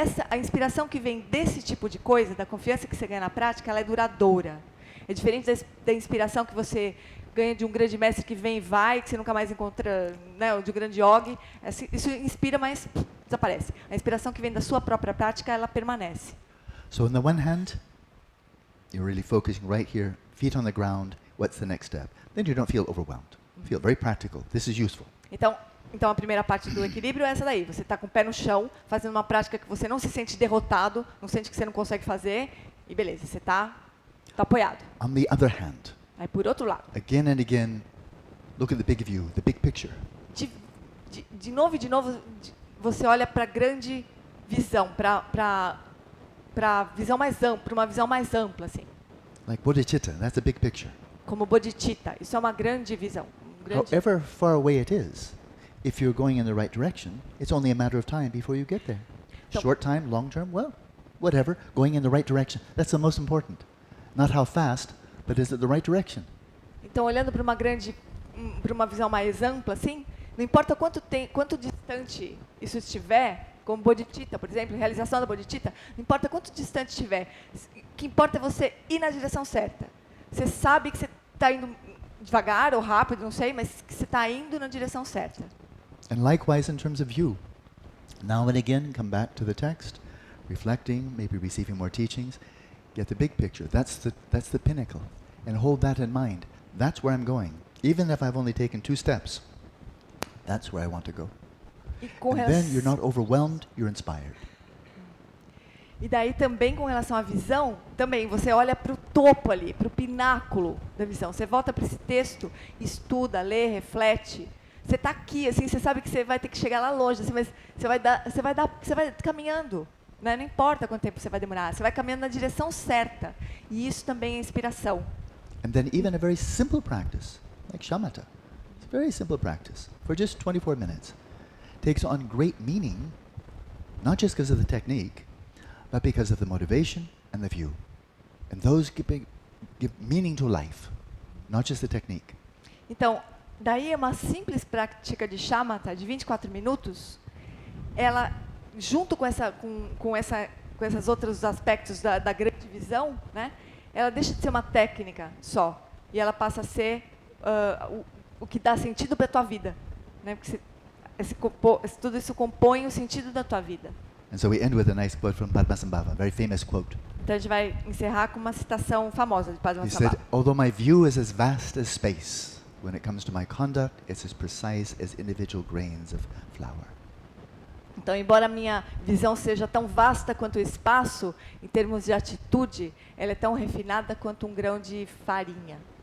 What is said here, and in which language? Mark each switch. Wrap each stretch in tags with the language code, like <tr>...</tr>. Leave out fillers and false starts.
<pt>A inspiração que vem desse tipo de coisa, da confiança que você ganha na prática, ela é duradoura. É diferente da inspiração que você ganha de um grande mestre que vem e vai, que você nunca mais encontra, né, de um grande yogi. Isso inspira, mas desaparece. A inspiração que vem da sua própria prática, ela permanece.</pt> <en>So on the one hand, you're really focusing right here, feet on the ground, what's the next step? Then you don't feel overwhelmed. You feel very practical. This is useful.</en> <pt>Então a primeira parte do equilíbrio é essa daí. Você está com o pé no chão, fazendo uma prática que você não se sente derrotado, não sente que você não consegue fazer, e beleza, você está apoiado.</pt> <en>On the other hand,</en> <pt>aí por outro lado,</pt> <en>again and again, look at the big view, the big picture.</en> <pt>De novo, você olha para a grande visão, para visão mais ampla, uma visão mais ampla, assim.</pt> <en>Like bodhicitta, that's a big picture.</en> <pt>Como bodhicitta, isso é uma grande visão.</pt> <en>However far away it is, if you're going in the right direction, it's only a matter of time before you get there.</en> <pt>Então,</pt> <en>short time, long term, well, whatever, going in the right direction. That's the most important. Not how fast, but is it the right direction?</en> <pt>Então, olhando para uma visão mais ampla, assim, não importa quanto distante isso estiver, como bodhicitta, por exemplo, realização da bodhicitta, não importa quanto distante estiver, o que importa é você ir na direção certa. Você sabe que você está indo devagar ou rápido, não sei, mas que você está indo na direção certa.</pt> <en>And likewise in terms of you. Now and again, come back to the text, reflecting, maybe receiving more teachings. Get the big picture. That's the pinnacle. And hold that in mind. That's where I'm going. Even if I've only taken 2 steps, that's where I want to go. And then you're not overwhelmed, you're inspired.</en> <pt>E daí também com relação à visão, também você olha para o topo ali, para o pináculo da visão. Você volta para esse texto, estuda, lê, reflete. Você está aqui, assim, você sabe que você vai ter que chegar lá longe, assim, mas você vai caminhando. Né? Não importa quanto tempo você vai demorar, você vai caminhando na direção certa. E isso também é inspiração.</pt> <en>And then even a very simple practice, like Shamatha. It's a very simple practice, for just 24 minutes. Takes on great meaning, not just because of the technique, but because of the motivation and the view. And those give meaning to life, not just the technique.</en> <pt>Então, Daí uma simples prática de shamatha de 24 minutos, ela, junto com esses outros aspectos da grande visão, né, ela deixa de ser uma técnica só, e ela passa a ser o que dá sentido para a tua vida. Né, porque tudo isso compõe o sentido da tua vida.</pt> <en>And so we end with a nice quote from Padmasambhava, a very famous quote.</en> <pt>Então a gente vai encerrar com uma citação famosa de</pt> <en>He</en> <pt>Padmasambhava.</pt> <en>said, although my view is as vast as space, when it comes to my conduct, it's as precise as individual grains of flour.</en> <pt>Então, embora a minha visão seja tão vasta quanto o espaço, em termos de atitude, ela é tão refinada quanto um grão de farinha.</pt>